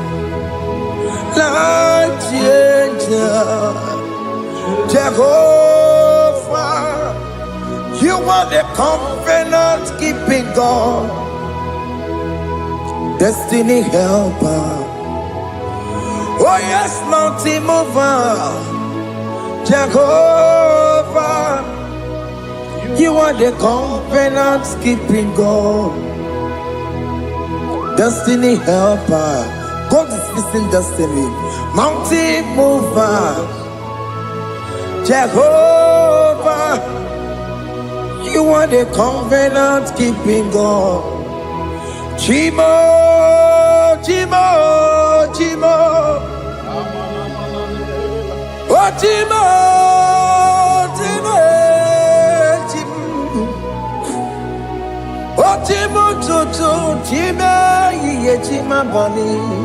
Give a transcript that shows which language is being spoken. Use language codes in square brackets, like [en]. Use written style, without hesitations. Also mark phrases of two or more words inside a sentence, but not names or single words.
[en] like changer Jehovah, you are the covenant keeping God, destiny helper, oh yes, mountain mover Jehovah, you are the covenant keeping God, destiny helper. God is fixing destiny. Mountain mover, Jehovah, you are the covenant keeping God. [ig] Chimo, Chimo, Chimo. Oh, Chimo, Chimo, Chimo. Oh, Chimo, Chimo, Chimo, Ye Chima Bani.